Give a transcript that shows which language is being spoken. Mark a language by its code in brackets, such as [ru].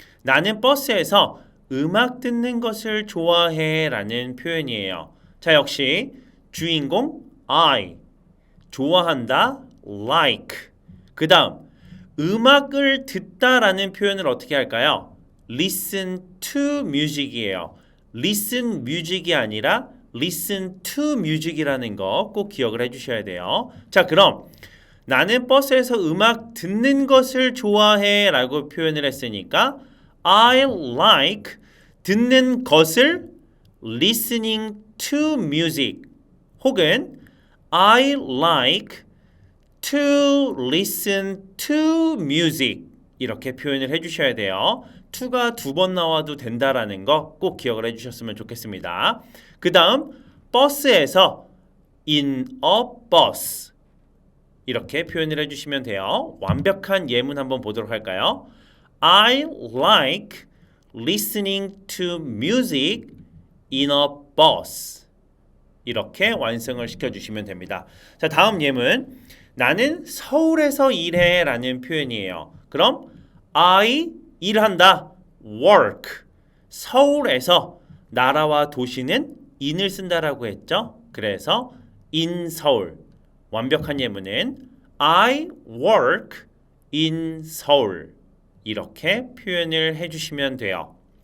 [ko] 나는 버스에서 음악 듣는 것을 좋아해 라는 표현이에요. 자, 역시 주인공 I 좋아한다 like 그 다음 음악을 듣다 라는 표현을 어떻게 할까요? [en] listen to music이에요. listen music [ko] 이 아니라 [en] listen to music [ko] 이라는 거 꼭 기억을 해주셔야 돼요. 자, 그럼 나는 버스에서 음악 듣는 것을 좋아해 라고 표현을 했으니까 [en] I like [ko] 듣는 것을 [en] listening to music [ko] 혹은 [en] I like to listen to music [ko] 이렇게 표현을 해주셔야 돼요. to가 두 번 나와도 된다라는 거 꼭 기억을 해주셨으면 좋겠습니다. 그 다음 버스에서 [en] in a bus [ko] 이렇게 표현을 해주시면 돼요. 완벽한 예문 한번 보도록 할까요? [en] I like listening to music in a bus [ko] 이렇게 완성을 시켜주시면 됩니다. 자, 다음 예문 나는 서울에서 일해 라는 표현이에요. 그럼 I 일한다 work 서울에서 나라와 도시는 in을 쓴다라고 했죠. 그래서 in 서울 완벽한 예문은 [en] I work in [ko] 서울 이렇게 표현을 해주시면 돼요.